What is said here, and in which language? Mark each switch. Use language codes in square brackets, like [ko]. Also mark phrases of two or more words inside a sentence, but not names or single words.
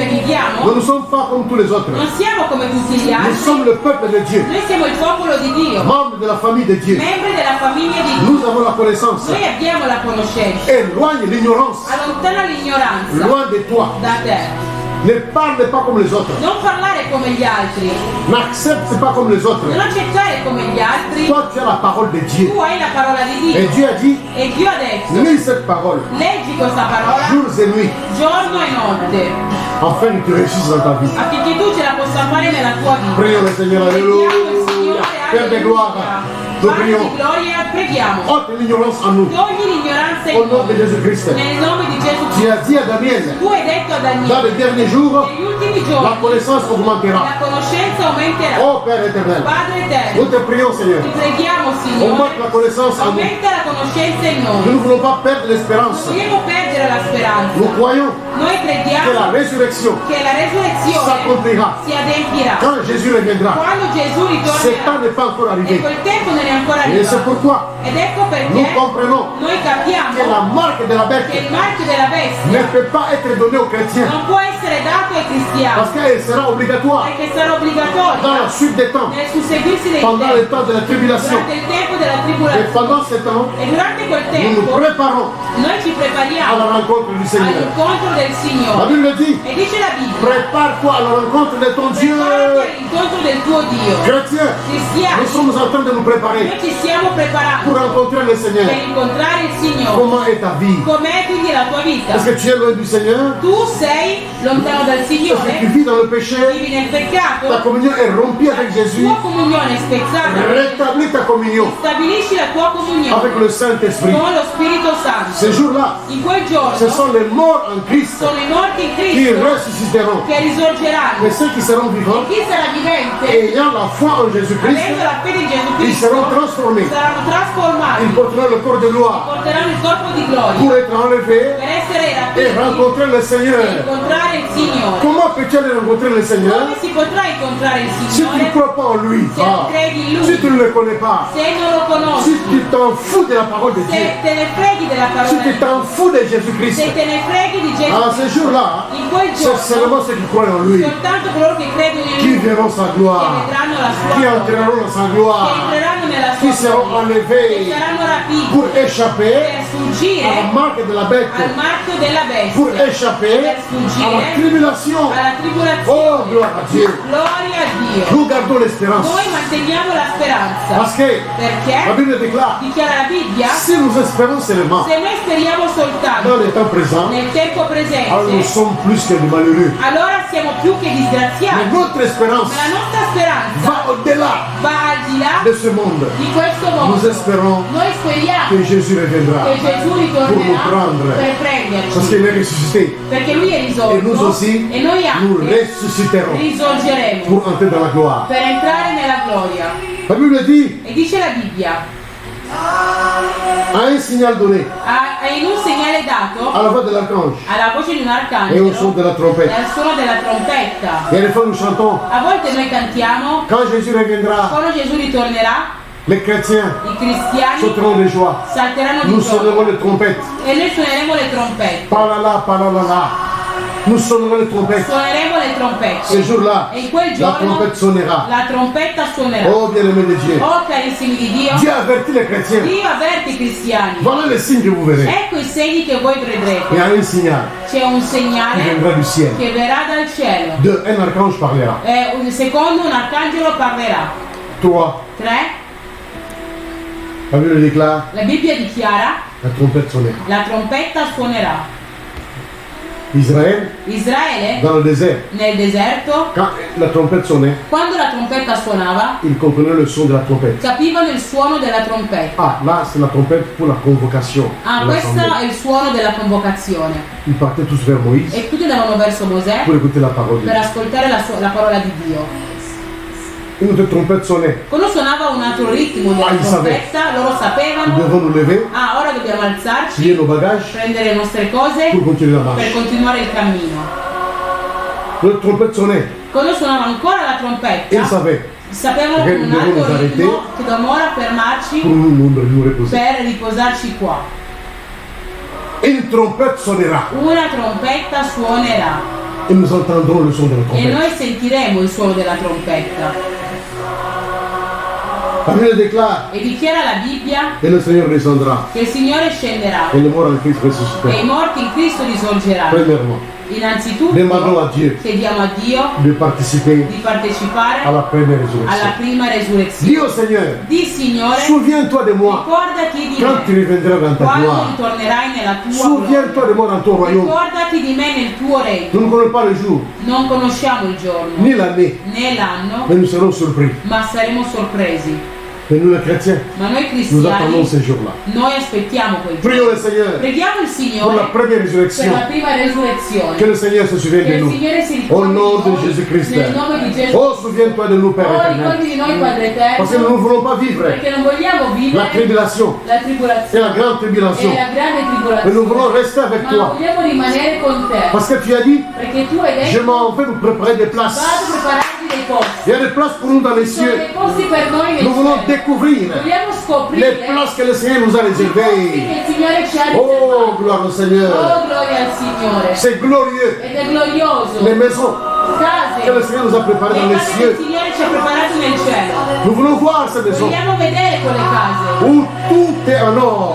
[fr] nous [it] viviamo, [fr] ne sommes pas comme tous les autres. [it] non siamo come tutti gli [fr] Nous [it] altri, [fr] sommes le peuple de Dieu, [it] noi siamo il popolo di Dio, [fr] membres de la famille de Dieu. [it] membri della famiglia di Dio. [fr] Nous avons la connaissance. [it] Noi abbiamo la conoscenza, [fr] Éloigne l'ignorance. [it] allontana l'ignoranza [fr] Loin de toi. [it] da te. [fr] Ne parle pas comme les autres. [it] Non parlare come gli altri, [fr] N'accepte pas comme les autres. [it] non accettare come gli altri. [fr] Toi, tu as la parole de Dieu. [it] Tu hai la parola di [fr] Et [it] Dio [fr] Dieu a dit, [it] e Dio ha detto, [fr] lis cette parole, [it] leggi questa parola [fr] jours et nuits, [it] giorno e notte, [fr] afin que tu réussisses dans ta vie. [it] affinché tu ce la possa fare nella tua vita. [fr] Prions le Seigneur, [it] Preghiamo il [fr] alléluia. [it] Signore, [fr] Père de gloire, nous [it] Padre [fr] prions. [it] di gloria, preghiamo. [fr] Ôte l'ignorance en nous. [it] Togli l'ignoranza [fr] Au [it] in [fr] nom de [it] noi, [fr] Jésus-Christ. [it] nel nome di Gesù [fr] Tu [it] Cristo. [fr] as dit à Daniel, [it] Tu hai detto a [fr] dans [it] Daniele, [fr] les derniers jours, [it] negli ultimi [fr] la [it] giorni [fr] connaissance augmentera. [it] la conoscenza aumenterà. [fr] Oh Père éternel, [it] Padre [fr] nous [it] eterno, [fr] te prions Seigneur. [it] ti preghiamo Signore, [fr] Augmente la connaissance en nous. [it] aumenta la conoscenza in [fr] Nous [it] noi. [fr] ne voulons pas perdre l'espérance. [it] Non vogliamo perdere la speranza. [fr] Nous croyons [it] Noi [fr] que la [it] crediamo [fr] résurrection [it] che la resurrezione [fr] s'accomplira [it] si adempirà [fr] quand Jésus reviendra. [it] quando Gesù [fr] Ce temps [it] ritornerà. [fr] n'est pas encore [it] E [fr] arrivé. [it] quel tempo non è ancora [fr] Et c'est [it] arrivato. [fr] pourquoi [it] Ed ecco [fr] nous [it] perché [fr] comprenons [it] noi [fr] que la [it] capiamo [fr] marque de la [it] che [fr] bête [it] il marchio della [fr] ne [it] bestia [fr] peut pas être donnée aux chrétiens [it] non può essere dato ai cristiani, [fr] parce qu'elle sera obligatoire [it] perché sarà [fr] dans [it] obbligatorio [fr] la suite des temps, [it] nel susseguirsi dei [fr] pendant le [it] tempi, [fr] temps de la tribulation. [it] durante il tempo della [fr] Et [it] tribolazione. [fr] pendant ce temps, [it] E durante quel [fr] nous nous [it] tempo [fr] préparons [it] noi ci [fr] à [it] prepariamo [fr] la rencontre du Seigneur. [it] all'incontro del [fr] La [it] Signore. [fr] Bible dit, [it] E dice la Bibbia, [fr] prépare-toi à la rencontre de ton Dieu. [it] preparati all'incontro del tuo Dio. [fr] Chrétiens, [it] Cristiani, [fr] nous sommes en train de nous préparer [it] noi ci stiamo preparando [fr] pour rencontrer le Seigneur. [it] per incontrare il Signore. [fr] Comment est ta vie? [it] Com'è quindi la tua vita? [fr] Est-ce que tu es loin du Seigneur? [it] Tu sei lontano dal [fr] Est-ce que tu [it] Signore? [fr] vis dans le péché? [it] Vivi nel peccato? [fr] Ta communion est rompue avec [it] La [fr] Jésus. [it] tua comunione è spezzata. [fr] Rétablis ta communion [it] Stabilisci la tua comunione [fr] avec le Saint-Esprit. [it] con lo Spirito Santo. [fr] Ce jour-là, [it] In quel [fr] ce [it] giorno [fr] sont les morts en Christ [it] sono i morti in [fr] qui [it] Cristo [fr] ressusciteront. [it] che risorgeranno. [fr] Mais ceux qui seront vivants, [it] Chi sarà vivente, [fr] ayant la foi en Jésus-Christ, [it] avendo la fede in Gesù [fr] ils [it] Cristo, [fr] seront transformés. [it] saranno trasformati, [fr] Ils porteront le corps de gloire [it] porteranno il corpo di gloria [fr] pour être enlevés [it] per essere [fr] et [it] rapiti [fr] rencontrer le [it] e [fr] Seigneur. [it] incontrare il Signore. [fr] Comment peux-tu aller rencontrer le Seigneur [it] Come si potrà incontrare il [fr] si tu ne [it] Signore [fr] crois pas en lui? [it] se non credi in [fr] Si [it] Lui, [fr] tu ne le connais pas, [it] se non lo [fr] si [it] conosci, [fr] tu t'en fous de la parole de Dieu, [it] se te ne freghi della [fr] si [it] parola [fr] tu [it] di Dio, [fr] t'en fous de Jésus-Christ, [it] se te ne freghi di Gesù, [fr] à ce jour-là, [it] in quel [fr] c'est [it] giorno [fr] seulement ceux qui croient en lui [it] soltanto coloro che credono in [fr] qui [it] Lui [fr] verront sa [it] che [fr] gloire, [it] vedranno la sua [fr] qui [it] gloria, [fr] entreront dans sa [it] che [fr] gloire, [it] entreranno nella [fr] qui [it] sua [fr] seront [it] gloria, che [fr] enlevés [it] saranno rapiti [fr] pour échapper [it] per [fr] à la [it] sfuggire [fr] marque de la bête, [it] al marchio della [fr] pour [it] bestia, [fr] échapper [it] per [fr] à la [it] sfuggire [fr] tribulation. [it] alla [fr] Oh, [it] tribolazione. [fr] gloire à Dieu. [it] Gloria a Dio. [fr] Nous gardons l'espérance. [it] Noi manteniamo la speranza, [fr] Parce que la [it] perché [fr] Bible déclare, [it] dichiara la Bibbia, [fr] si nous espérons seulement [it] se noi speriamo soltanto [fr] dans les temps présents, [it] nel tempo [fr] alors nous [it] presente, [fr] sommes plus que des malheureux. [it] allora siamo più che [fr] Mais [it] disgraziati. [fr] notre espérance [it] Ma la nostra speranza [fr] va au-delà [it] va al di là [fr] de ce monde. [it] di questo [fr] Nous [it] mondo. [fr] espérons [it] Noi speriamo [fr] que Jésus reviendra [it] che Gesù [fr] pour nous [it] ritornerà [fr] prendre. [it] per [fr] Parce [it] prenderci, [fr] qu'il est ressuscité. [it] perché Lui è [fr] Et nous [it] risorto [fr] aussi, [it] e noi [fr] nous [it] anche [fr] ressusciterons [it] risorgeremo [fr] pour entrer dans la gloire. [it] per entrare nella gloria. [fr] La Bible dit, [it] E dice la Bibbia, [fr] à un signal donné, [it] in un segnale dato [fr] à la voix de l'archange [it] alla voce di un [fr] et au son [it] arcangelo [fr] de la [it] e [fr] trompette. [it] al suono della trompetta. [fr] Et des fois nous chantons, [it] A volte noi cantiamo, [fr] quand Jésus reviendra, [it] quando Gesù ritornerà, [fr] les chrétiens [it] i cristiani [fr] sauteront de joie. [it] salteranno di [fr] Nous sonnerons [it] gioia [fr] les trompettes. [it] e noi suoneremo le trompette. Palala, palala. [fr] Nous sonnerons les trompettes. [it] Suoneremo le [fr] Ce [it] trompette [fr] jour-là, [it] e in quel [fr] la [it] giorno [fr] trompette sonnera. [it] la trompetta suonerà. [fr] Oh bien-aimé de Dieu, [it] Oh carissimi di Dio, [fr] Dieu avertit les chrétiens. [it] Dio avverte i cristiani. [fr] Voilà les signes que vous verrez. [it] Ecco i segni che voi [fr] Il [it] vedrete. [fr] y a un signal [it] C'è un [fr] qui [it] segnale [fr] viendra du ciel. [it] che verrà dal cielo. [fr] Deux, un archange parlera. [it] Secondo un arcangelo parlerà. [fr] Trois, [it] 3. [fr] la Bible déclare, [it] La Bibbia dichiara [fr] la trompette sonnera. [it] la trompetta suonerà. [fr] Israël, [it] Israele, [fr] dans le désert, [it] nel deserto, [fr] quand la trompette sonnait, [it] quando la trompetta suonava, [fr] ils comprenaient le son de la trompette. [it] capivano il suono della trompetta. [fr] Ah, là, c'est la trompette pour la convocation. [it] Ah, [fr] de [it] questo [fr] l'assemblée. [it] è il suono della convocazione. [fr] Ils partaient tous vers Moïse [it] E tutti andavano verso Mosè [fr] pour écouter la parole de [it] per [fr] Dieu. [it] ascoltare la parola di Dio. [fr] Une autre trompette sonnait. [it] Quando suonava un altro ritmo della il trompetta, loro [fr] Nous [it] sapevano, [fr] devons nous lever, [it] ah, ora dobbiamo [fr] plier [it] alzarci, [fr] nos bagages [it] prendere le nostre cose [fr] pour continuer la [it] per [fr] marche. [it] continuare il cammino. [fr] L'autre trompette sonnait. [it] Quando suonava ancora la [fr] Ils [it] trompetta, [fr] savaient [it] sapevano Perché con un dobbiamo altro [fr] arrêter [it] ritmo che dobbiamo ora fermarci [fr] pour nous reposer. [it] per riposarci qua. [fr] Une trompette sonnera [it] Una trompetta suonerà [fr] et nous entendrons le son de la [it] e [fr] trompette. [it] noi sentiremo il suono della trompetta. [fr] La Bible déclare [it] E dichiara la Bibbia [fr] et le Seigneur descendra [it] che il Signore scenderà [fr] et le mort en Christ [it] e i [fr] ressuscitera. [it] morti in Cristo risorgeranno. [fr] Premièrement, [it] Innanzitutto [fr] demandons à Dieu [it] chiediamo a Dio [fr] de participer [it] di partecipare [fr] à la première [it] alla [fr] résurrection. [it] prima resurrezione. [fr] Dis au Seigneur, [it] Di Signore, [fr] souviens-toi de moi [it] ricordati di [fr] quand tu [it] me [fr] reviendras dans ta [it] quando [fr] gloire. [it] ritornerai nella tua gloria. [fr] Souviens-toi de moi dans ton royaume. [it] Ricordati di me nel tuo regno. [fr] Nous ne connaissons pas le jour, [it] Non conosciamo il giorno [fr] ni l'année, [it] né l'anno, [fr] mais nous serons surpris. [it] ma saremo sorpresi. [fr] Mais nous, les chrétiens, [it] Ma noi [fr] nous attendons [it] cristiani, [fr] ces jours-là. [it] noi aspettiamo quel giorno. [fr] Prions le Seigneur [it] Preghiamo il [fr] pour [it] Signore [fr] la première [it] per [fr] résurrection. [it] la prima resurrezione. [fr] Que le Seigneur se souvienne [it] Che [fr] de [it] il [fr] nous. [it] Signore si [fr] Au [it] ricordi [fr] nom de [it] di noi, [fr] Jésus-Christ. [it] nel nome di Gesù. [fr] Oh, souviens-toi de nous, Père [it] Oh, [fr] éternel. [it] ricordi di noi, Padre [fr] Parce que nous [it] Eterno, [fr] ne voulons pas vivre [it] perché non vogliamo [fr] la [it] vivere [fr] tribulation [it] la [fr] et [it] tribolazione [fr] la grande tribulation. [it] e la grande [fr] Mais nous voulons [it] tribolazione, [fr] rester avec [it] ma [fr] toi. [it] vogliamo rimanere con te, [fr] Parce que tu as dit, [it] perché tu hai [fr] je [it] detto [fr] m'en vais vous préparer des places. [it] vado a prepararti dei posti. [fr] Il y a des places pour nous dans les [it] Ci sono [fr] cieux. [it] dei posti per noi nel [fr] Nous voulons [it] cielo. [fr] découvrir [it] Vogliamo [fr] les [it] scoprire [fr] places que le Seigneur nous a [it] i posti [fr] réservées. [it] che il Signore ci ha [fr] Oh, [it] riservato. [fr] gloire au Seigneur. [it] Oh, gloria al Signore. [fr] C'est glorieux. [it] Ed è glorioso. [fr] Les maisons [it] Case [fr] que le Seigneur nous a préparées [it] le [fr] dans les [it] case che il [fr] cieux. [it] Signore ci ha preparato nel cielo. [fr] Nous voulons voir ces maisons [it] Vogliamo vedere quelle case [fr] où tout est en or.